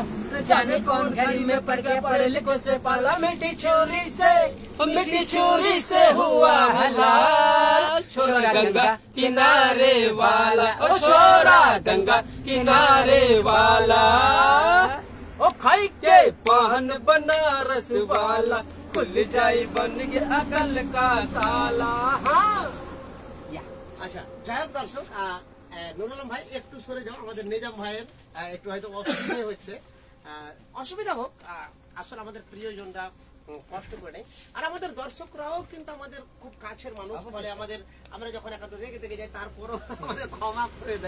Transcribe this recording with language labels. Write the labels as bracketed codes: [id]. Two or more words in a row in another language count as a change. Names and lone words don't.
[hi] जाने कौन घड़ी में पड़ के पढ़ लिखो से पाला, मिट्टी चोरी से हुआ हलाल। छोरा गंगा किनारे वाला, ओ छोरा गंगा किनारे वाला, ओ खाई के पान बनारस वाला, खुल जाए बन के अकल का ताला। हाँ [bn] আচ্ছা, যাই হোক দর্শক, নুর আলম ভাই একটু সরে যাও, আমাদের নিজাম ভাইয়ের একটু হয়তো অসুবিধা হচ্ছে। অসুবিধা হোক, আসলে আমাদের প্রিয়জনরা কষ্ট করে নেই। আর আমাদের দর্শকরাও কিন্তু আমাদের খুব কাছের মানুষ, ফলে আমরা যখন একটু রেগে টেগে যাই, তারপরও আমাদের ক্ষমা করে দেয়।